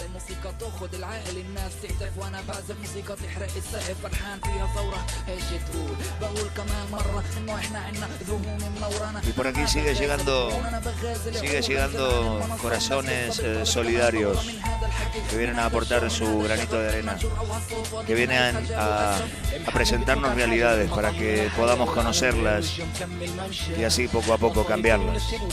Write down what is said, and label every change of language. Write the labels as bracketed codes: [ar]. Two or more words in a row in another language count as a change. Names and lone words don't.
[ar] موسيقى تاخد العقل الناس تهتف وانا بعزف موسيقى تحرق السقف فرحان فيها ثورة ايش تقول بقول كمان مرة انه احنا عنا ذهوم منورانا. [es] Y por aquí sigue llegando corazones solidarios que vienen a aportar su granito de arena, que vienen a presentarnos realidades para que podamos conocerlas y así poco a poco cambiarlas.